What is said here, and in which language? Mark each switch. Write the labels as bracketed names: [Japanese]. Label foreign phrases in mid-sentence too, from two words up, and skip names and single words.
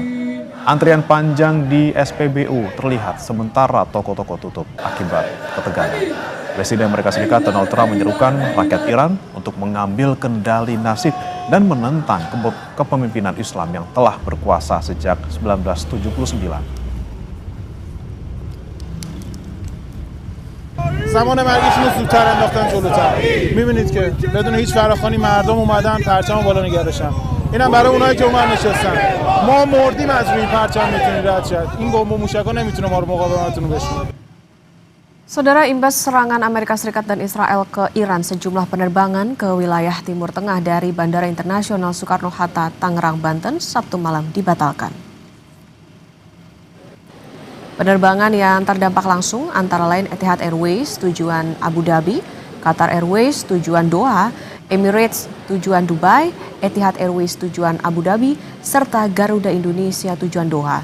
[Indonesian] Antrian panjang di SPBU terlihat sementara toko-toko tutup akibat ketegangan. Presiden Amerika Serikat Donald Trump menyerukan rakyat Iran untuk mengambil kendali nasib dan menentang kepemimpinan Islam yang telah berkuasa sejak 1979. [Persian] زمان مرگشون رو زودتر انداختن جلوتر. می‌بینید که بدون هیچ فراخوانی مردم اومدن پرچم بالا نگه داشتن. اینم برای اونایی که اونور نشستن. ما مردیم از روی این پرچم میتونید رد شد. این بمب و موشک‌ها نمیتونه ما رو مقاومتتون رو بشکنه. [Indonesian] Saudara, imbas serangan Amerika Serikat dan Israel ke Iran, sejumlah penerbangan ke wilayah Timur Tengah dari Bandara Internasional Soekarno-Hatta, Tangerang, Banten, Sabtu malam dibatalkan. Penerbangan yang terdampak langsung antara lain Etihad Airways tujuan Abu Dhabi, Qatar Airways tujuan Doha, Emirates tujuan Dubai, Etihad Airways tujuan Abu Dhabi, serta Garuda Indonesia tujuan Doha.